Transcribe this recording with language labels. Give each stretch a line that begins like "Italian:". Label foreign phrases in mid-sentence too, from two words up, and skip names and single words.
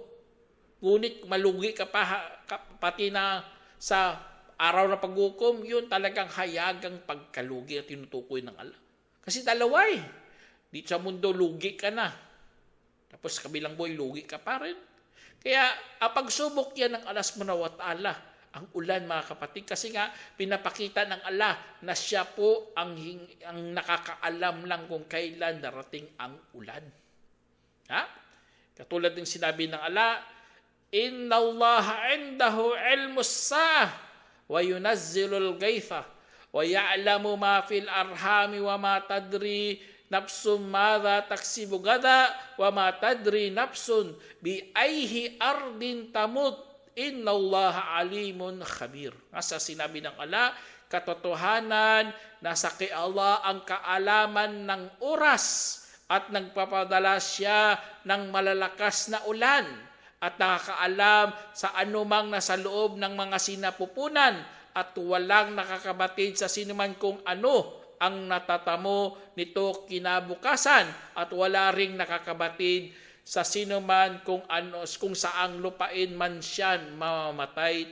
Filipino: Ngunit malugi ka pati na sa araw na paghukom, yun talagang hayagang pagkalugi at tinutukoy ng Allah. Kasi dalawa dito sa mundo lugi ka na. Tapos sa kabilang buhay lugi ka pa rin. Kaya ang pagsubok yan ng Allah
Arabic: سبحانه وتعالى,
Filipino: ang ulan mga kapatid, kasi nga pinapakita ng Allah na siya po ang nakakaalam lang kung kailan darating ang ulan. Katulad ng sinabi ng Allah,
Arabic: إن الله عنده علم الساعة وينزل الغيث ويعلم ما في الأرحام وما تدري نفس ماذا تكسب غدا وما تدري نفس بأي أرض تموت إن الله عليم خبير.
Filipino: Sa sinabi ng Allah, katotohanan nasa kay Allah ang kaalaman ng oras at nagpapadala siya ng malalakas na ulan at nakakaalam sa anumang nasa loob ng mga sinapupunan at walang nakakabatid sa sinuman kung ano ang natatamo nito kinabukasan at wala ring nakakabatid sa sinuman kung saang lupain man siyan mamamatay.